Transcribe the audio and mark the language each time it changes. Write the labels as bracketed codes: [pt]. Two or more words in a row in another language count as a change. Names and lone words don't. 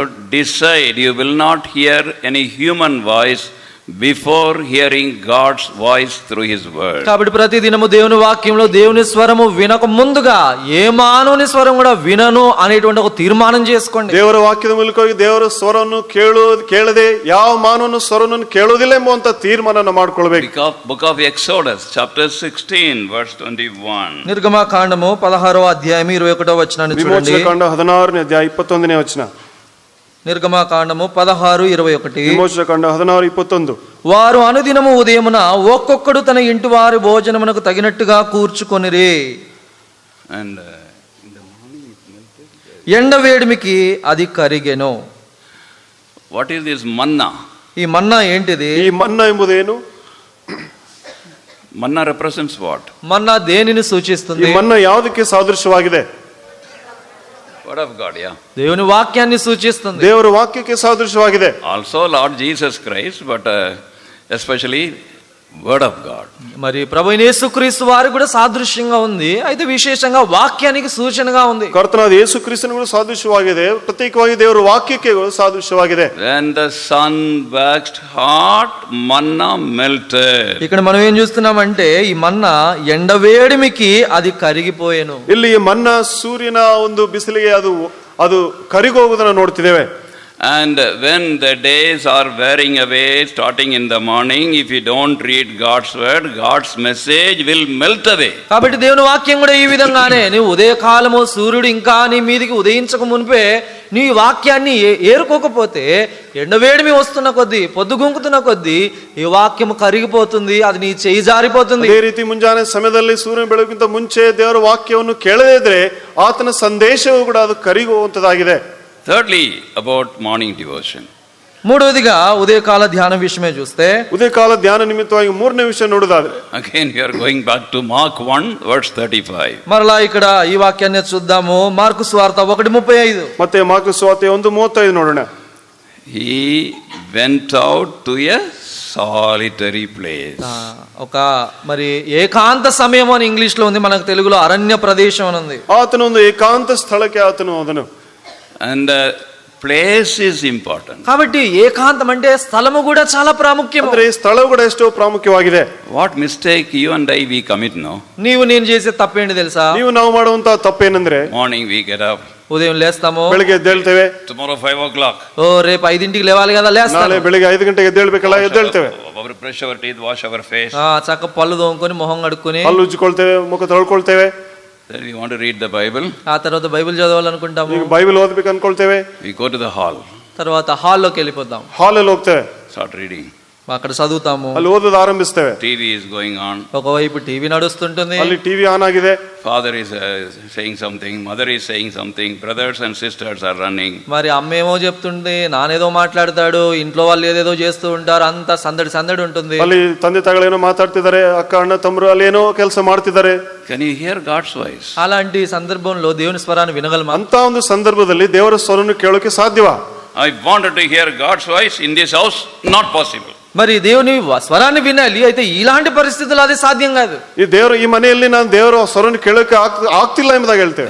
[en] So decide, you will not hear any human voice before hearing God's voice through his word. [te] కాబట్టి ప్రతి దినము దేవుని వాక్యంలో దేవుని స్వరము వినక ముందుగా ఏ మానవుని స్వరం కూడా వినను అనేటువంటి ఒక తీర్మానం చేసుకోండి. [kn] ದೇವರ ವಾಕ್ಯದ ಮೂಲಕವಾಗಿ ದೇವರ ಸ್ವರವನ್ನು ಕೇಳದೆ ಯಾವ ಮಾನವನ ಸ್ವರವನ್ನು ಕೇಳೋದಿಲ್ಲ ಎಂಬುವಂತ ತೀರ್ಮಾನವನ್ನು ಮಾಡಿಕೊಳ್ಳಬೇಕು. [en] Book of Exodus chapter 16 verse 21. [te] నిర్గమకాండము 16వ అధ్యాయం 21వ వచనాన్ని చూడండి. [kn] ವಿಮೋಚನಕಾಂಡ 16ನೇ ಅಧ್ಯಾಯ 21ನೇ ವಚನ. [te] నిర్గమకాండము 16:21. [kn] ವಿಮೋಚನಕಾಂಡ 16:21. [te] వారు అనుదినము ఉదయమున ఒక్కొక్కడు తన ఇంటి వారి భోజనమునకు తగినట్టుగా కూర్చుకొనిరి. [en] And [te] ఎండ వేడిమికి అది కరిగెను. [en] what is this manna? [te] ఈ మన్నా ఏంటిది? [kn] ಈ ಮನ್ನಾ ಎಂಬುದೇನು? [en] Manna represents what? [te] మన్నా దేనిని ಈ సూచిస్తుంది? [kn] ಮನ್ನಾ ಯಾವುದಕ್ಕೆ ಸಾದೃಶ್ಯವಾಗಿದೆ? [en] Word of God, yeah. [te] దేవుని వాక్యాన్ని సూచిస్తుంది. [kn] ದೇವರ ವಾಕ್ಯಕ್ಕೆ ಸಾದೃಶ್ಯವಾಗಿದೆ. [en] Also Lord Jesus Christ, but especially Word of God. [te] మరి ప్రభువైన యేసుక్రీస్తు వారికి కూడా సాదృశ్యంగా ఉంది, అయితే విశేషంగా వాక్యానికి సూచనగా ఉంది. [kn] ಕರ್ತನಾದ ಯೇಸು ಕ್ರಿಸ್ತನಿಗೂ ಕೂಡ ಸಾದೃಶ್ಯವಾಗಿದೆ, ಪ್ರತ್ಯೇಕವಾಗಿ ದೇವರ ವಾಕ್ಯಕ್ಕೆ ಸಾದೃಶ್ಯವಾಗಿದೆ. [en] When the sun waxed hot, manna melted. [te] ఇక్కడ మనం ఏం చూస్తున్నామంటే ఈ మన్నా ఎండవేడిమికి అది కరిగిపోయేను. [kn] ಇಲ್ಲಿ ಈ ಮನ್ನಾ ಸೂರ್ಯನ ಒಂದು ಬಿಸಿಲಿಗೆ ಅದು ಕರಿಗೋಗುವುದನ್ನು ನೋಡ್ತಿದ್ದೇವೆ. [en] And when the days are wearing away, starting in the morning, if you don't read God's word, God's message will melt away. [te] కాబట్టి దేవుని వాక్యం కూడా ఈ విధంగానే నీవు ఉదయకాలము సూర్యుడు ఇంకా నీ మీదికి ఉదయించక మునిపే నీ వాక్యాన్ని ఏరుకోకపోతే ఎండవేడిమి వస్తున్న కొద్దీ పొద్దుగుంకుతున్న కొద్దీ ఈ వాక్యము కరిగిపోతుంది, అది నీ చేయి జారిపోతుంది. [kn] ಅದೇ ರೀತಿ ಮುಂಜಾನೆ ಸಮಯದಲ್ಲಿ ಸೂರ್ಯನ ಬೆಳಕಿಂತ ಮುಂಚೆ ದೇವರ ವಾಕ್ಯವನ್ನು ಕೇಳದೇ ಇದ್ರೆ ಆತನ ಸಂದೇಶವು ಕೂಡ ಅದು ಕರಿಗುವಂತದಾಗಿದೆ. [en] Thirdly, about morning devotion. [te] మూడవదిగా ఉదయకాల ధ్యానం విషయమే చూస్తే [kn] ಉದಯಕಾಲ ಧ್ಯಾನ ನಿಮಿತ್ತವಾಗಿ ಮೂರನೇ ವಿಷಯ ನೋಡೋದಾದ್ರೆ [en] Again we are going back to Mark 1 verse 35. [te] మరలా ఇక్కడ ఈ వాక్యాన్ని చూద్దాము. మార్కు సువార్త 1:35. [kn] ಮತ್ತೆ ಮಾರ್ಕ ಸುವಾರ್ತೆ 1:35 ನೋಡೋಣ. [en] He went out to a solitary place. [te] ఒక మరి ఏకాంత సమయం అని ఇంగ్లీష్ లో ఉంది, మనకు తెలుగులో అరణ్య ప్రదేశం అని ఉంది. [kn] ಆತನ ಒಂದು ಏಕಾಂತ ಸ್ಥಳಕ್ಕೆ ಆತನು ಅದನು. [en] And place is important. [te] కాబట్టి ఏకాంతం అంటే స్థలము కూడా చాలా ప్రాముఖ్యం. [kn] ಅಂದ್ರೆ ಈ ಸ್ಥಳವು ಕೂಡ ಎಷ್ಟೋ ಪ್ರಾಮುಖ್ಯವಾಗಿದೆ. [en] What mistake you and I we commit now? [te] నీవు నేను చేసే తప్పేంటి తెలుసా? [kn] ನೀವು ನಾವು ಮಾಡುವಂತ ತಪ್ಪೇನೆಂದ್ರೆ [en] Morning we get up. [te] ఉదయం లేస్తాము, [kn] ಬೆಳಿಗ್ಗೆ ಎದ್ದೇಳ್ತೇವೆ. [en] Tomorrow 5 o'clock. [te] ఓ రేపు 5కి లేవాలి కదా, లేస్తాను. [kn] ನಾಳೆ ಬೆಳಿಗ್ಗೆ 5 ಗಂಟೆಗೆ ಎದ್ದೇಳ್ಬೇಕಲ್ಲ, ಎದ್ದೇಳ್ತೇವೆ. [en] Brush our teeth, wash our face. [te] చక్క పళ్ళు తోముకొని మొహం కడుక్కొని [kn] ಹಲ್ಲು ಉಜ್ಜಿಕೊಳ್ತೇವೆ, ಮುಖ ತೊಳ್ಕೊಳ್ತೇವೆ. [en] Then we want to read the Bible. [te] ఆ తర్వాత బైబిల్ చదవాలనుకుంటాము. [kn] ಈಗ ಬೈಬಲ್ ಓದ್ಬೇಕು ಅನ್ಕೊಳ್ತೇವೆ. [en] We go to the hall. [te] తర్వాత హాల్లోకి వెళ్ళిపోతాం, [kn] ಹಾಲಲ್ಲಿ ಹೋಗ್ತೇವೆ, [en] start reading. [te] అక్కడ చదువుతాము. [kn] ಅಲ್ಲಿ ಓದೋದು ಆರಂಭಿಸ್ತೇವೆ. [en] TV is going on. [te] ఒకవైపు టీవీ నడుస్తుంటుంది, [kn] ಅಲ್ಲಿ ಟಿವಿ ಆನ್ ಆಗಿದೆ. [en] Father is saying something, mother is saying something, brothers and sisters are running. [te] మరి అమ్మ ఏమో చెప్తుంది, నానేదో మాట్లాడతాడు, ఇంట్లో వాళ్ళు ఏదేదో చేస్తూ ఉంటారు, అంత సందడి సందడి ఉంటుంది. [kn] ಅಲ್ಲಿ ತಂದೆ ತಾಯಿಗಳೇನೋ ಮಾತಾಡ್ತಿದ್ದಾರೆ, ಅಕ್ಕ ಅಣ್ಣ ತಮ್ಮರು ಅಲ್ಲಿ ಏನೋ ಕೆಲಸ ಮಾಡ್ತಿದ್ದಾರೆ. [en] Can you hear God's voice? [te] అలాంటి సందర్భంలో దేవుని స్వరాన్ని వినగలమా? [kn] ಅಂತ ಒಂದು ಸಂದರ್ಭದಲ್ಲಿ ದೇವರ ಸ್ವರವನ್ನು ಕೇಳೋಕೆ ಸಾಧ್ಯವಾ? [en] I wanted to hear God's voice in this house, not possible. [te] మరి దేవుని స్వరాన్ని వినాలి, అయితే ఇలాంటి పరిస్థితుల్లో అది సాధ్యం కాదు. [kn] ಈ ಮನೆಯಲ್ಲಿ ನಾನು ದೇವರ ಸ್ವರವನ್ನು ಕೇಳೋಕೆ ಆಗ್ತಿಲ್ಲ ಎಂಬುದಾಗಿ ಹೇಳ್ತೇವೆ.